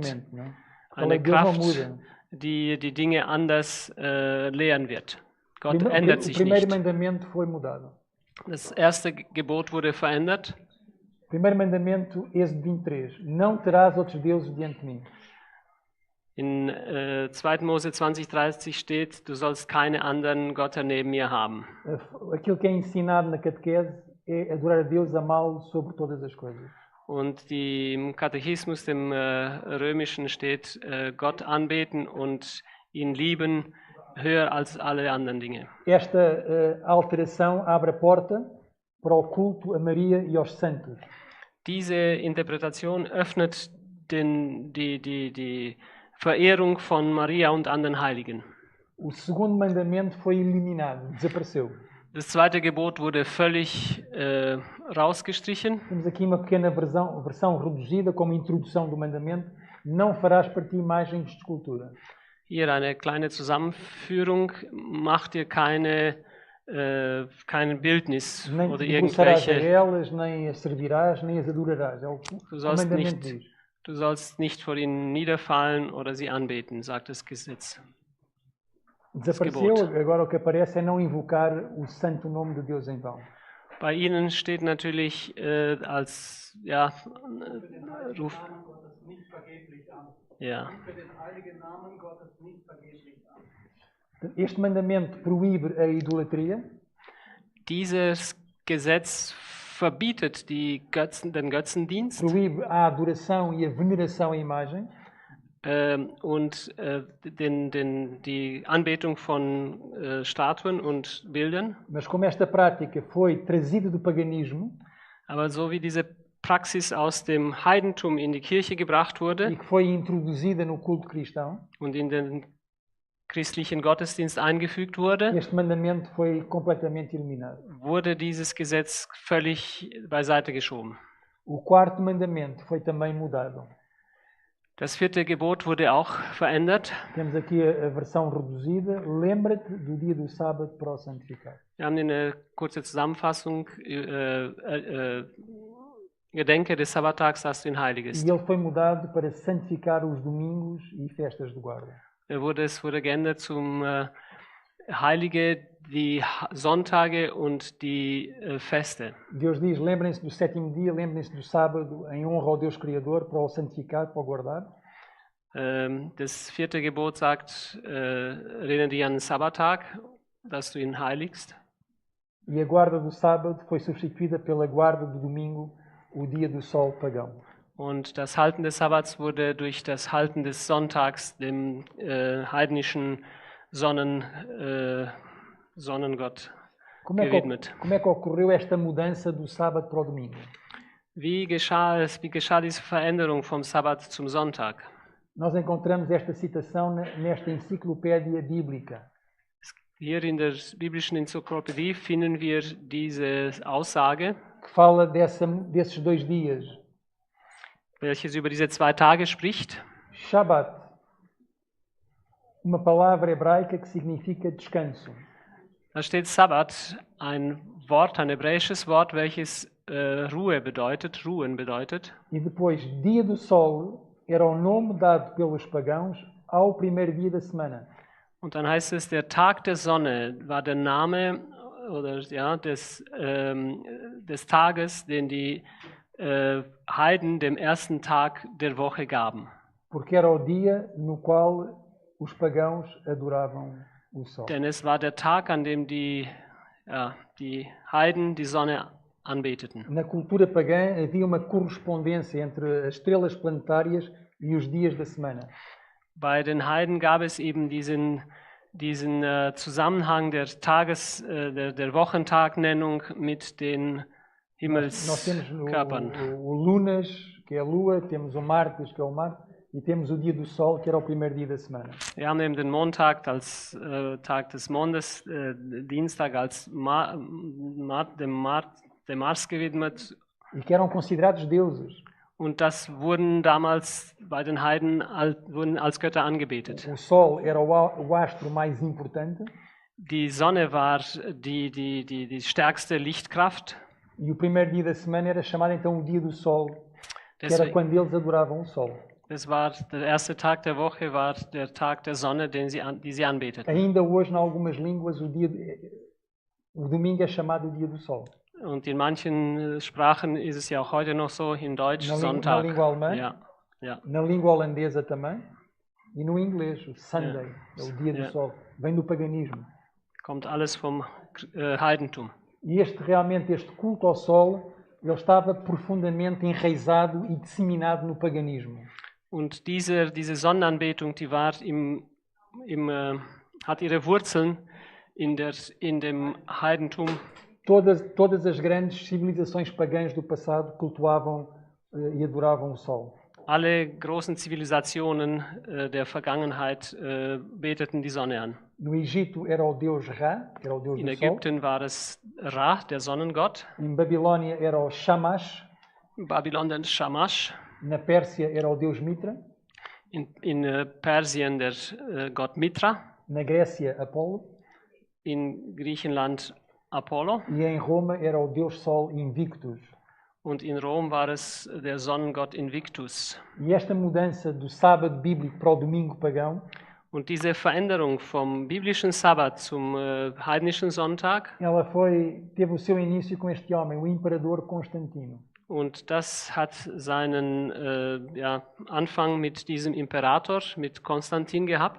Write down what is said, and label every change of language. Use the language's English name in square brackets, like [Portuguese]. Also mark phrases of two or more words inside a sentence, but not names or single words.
[Portuguese] diferentemente. Não é? A [German] Eine [Portuguese] lei de Deus não [German] Kraft, [Portuguese] muda. [German] die Dinge anders lehren wird. Gott [Portuguese] O [German] ändert sich [Portuguese] primeiro [German] nicht. [Portuguese] mandamento foi mudado. [German] Das erste Gebot wurde verändert. [Portuguese] Primeiro mandamento, Êxodo 23. Não terás outros deuses diante de mim. [German] In 2. Mose 20,30 steht, du sollst keine anderen Götter neben mir haben. [Portuguese] Aquilo que é ensinado na catequese é adorar a Deus, amá-lo sobre todas as coisas. [German] Und im Katechismus, dem römischen, steht, Gott anbeten und ihn lieben, höher als alle anderen Dinge. [Portuguese] Esta alteração abre a porta para o culto a Maria e aos santos. [German] Diese Interpretation öffnet die Verehrung von Maria und anderen Heiligen. [Portuguese] O segundo mandamento foi eliminado, desapareceu. [German] Das zweite Gebot wurde völlig rausgestrichen. [Portuguese] Temos aqui uma pequena versão reduzida como introdução do mandamento. Não farás para ti imagens de escultura. [German] Hier eine kleine Zusammenführung. Mach dir kein Bildnis [Portuguese] Nem [German] oder [Portuguese] te debruçarás a [German] irgendwelche. [Portuguese] elas, nem as servirás, nem as adorarás. É o mandamento diz. [German] Du sollst nicht vor ihnen niederfallen oder sie anbeten, sagt das Gesetz. [Portuguese] Desapareceu, agora o que aparece é não invocar o santo nome de Deus em vão. [German] Bei ihnen steht natürlich als Ruf. Gottes nicht vergeblich an. Ja. Für den heiligen Namen Gottes nicht vergeblich an. [Portuguese] Este mandamento proíbe a idolatria. [German] Dieses Gesetz verbietet den Götzendienst [Portuguese] Proíbe a adoração e a veneração à imagem. [German] Und die Anbetung von Statuen und Bildern. [Portuguese] Mas como esta prática foi trazida do paganismo, [German] Aber so wie diese Praxis aus dem Heidentum in die Kirche gebracht [Portuguese] e [German] wurde [Portuguese] que foi introduzida no culto cristão, [German] und in den christlichen Gottesdienst eingefügt wurde, [Portuguese] este mandamento foi completamente eliminado. [German] wurde dieses Gesetz völlig beiseite geschoben. [Portuguese] O quarto mandamento foi também mudado. [German] Das 4. Gebot wurde auch verändert. [Portuguese] Temos aqui a versão reduzida. Lembra-te do dia do sábado para o santificar. [German] Wir haben eine kurze Zusammenfassung. Gedenke des Sabbattags, dass du ihn heiligest. [Portuguese] E ele foi mudado para santificar os domingos e festas de guarda. [German] Es wurde geändert zum Heilige die Sonntage und die Feste. [Portuguese] Deus diz, lembrem-se do 7º dia, lembrem-se do sábado, em honra ao Deus Criador, para o santificar, para o guardar. [German] Das 4. Gebot sagt, erinnere dich an den Sabbattag, dass du ihn heiligst. [Portuguese] E a guarda do sábado foi substituída pela guarda do domingo, o dia do sol pagão. [German] Und das Halten des Sabbats wurde durch das Halten des Sonntags dem heidnischen Sonnengott gewidmet. [Portuguese] Como é que ocorreu esta mudança do sábado para o domingo? [German] Wie geschah diese Veränderung vom Sabbat zum Sonntag? [Portuguese] Nós encontramos esta citação nesta enciclopédia bíblica. [German] Hier in der biblischen Enzyklopädie finden wir diese Aussage, [Portuguese] Que fala desses 2 dias. [German] welches über diese 2 Tage spricht. [Portuguese] Shabbat, uma palavra hebraica que significa descanso. [German] Da steht Sabbat, ein Wort, ein hebräisches Wort, welches Ruhe bedeutet, ruhen bedeutet. [Portuguese] E depois, dia do sol era o nome dado pelos pagãos ao primeiro dia da semana. [German] Und dann heißt es, der Tag der Sonne war der Name oder ja, des Tages, den die Heiden dem ersten Tag der Woche gaben. [Portuguese] Porque era o dia no qual os pagãos adoravam o sol. [German] Denn es war der Tag, an dem die Heiden die Sonne anbeteten. [Portuguese] Na cultura pagã havia uma correspondência entre as estrelas planetárias e os dias da semana. [German] Bei den Heiden gab es eben diesen Zusammenhang der der Wochentagnennung mit den [Portuguese] Nós temos [German] Himmelskörpern. [Portuguese] o Lunas, que é a lua, temos o Martes, que é o Marte, e temos o dia do sol, que era o primeiro dia da semana. [German] Wir haben eben den Montag als Tag des Mondes, Dienstag als dem Mars gewidmet. [Portuguese] E que eram considerados deuses. [German] Und das wurden damals bei den Heiden wurden als Götter angebetet. [Portuguese] O sol era o astro mais importante. [German] Die Sonne war die stärkste Lichtkraft. [Portuguese] E o primeiro dia da semana era chamado então o dia do sol, que era [German] Deswegen, [Portuguese] quando eles adoravam o sol. [German] das war der erste Tag der Woche, war der Tag der Sonne, die sie anbeteten. [Portuguese] Ainda hoje, em algumas línguas, o domingo é chamado o dia do sol. [German] Und in manchen Sprachen ist es ja auch heute noch so, in Deutsch [Portuguese] Na [German] Sonntag. [Portuguese] língua alemã, [German] Ja. [Portuguese] na língua holandesa também, e no inglês, o Sunday, é o dia do [German] Ja. [Portuguese] sol. Vem do paganismo. [German] Kommt alles vom Heidentum. [Portuguese] E este culto ao sol, ele estava profundamente enraizado e disseminado no paganismo. [German] Und diese Sonnenanbetung, die war hat ihre Wurzeln in dem Heidentum. [Portuguese] Todas as grandes civilizações pagãs do passado cultuavam e adoravam o sol. [German] Alle großen Zivilisationen der Vergangenheit beteten die Sonne an. [Portuguese] No Egito era o deus Ra, que era o deus [German] In [Portuguese] do sol. [German] Ägypten war es Ra, der Sonnengott. [Portuguese] Em Babilônia era o Shamash. [German] In Babylon der Shamash. [Portuguese] Na Pérsia era o deus Mitra. [German] In Persien der Gott Mitra. [Portuguese] Na Grécia, Apolo. [German] In Griechenland Apollo. [Portuguese] E em Roma era o deus Sol Invictus. [German] Und in Rom war es der Sonnengott Invictus. [Portuguese] E esta mudança do sábado bíblico para o domingo pagão, [German] Und diese Veränderung vom biblischen Sabbat zum heidnischen Sonntag, [Portuguese] ela teve o seu início com este homem, o imperador Constantino. [German] und das hat seinen Anfang mit diesem Imperator, mit Konstantin gehabt.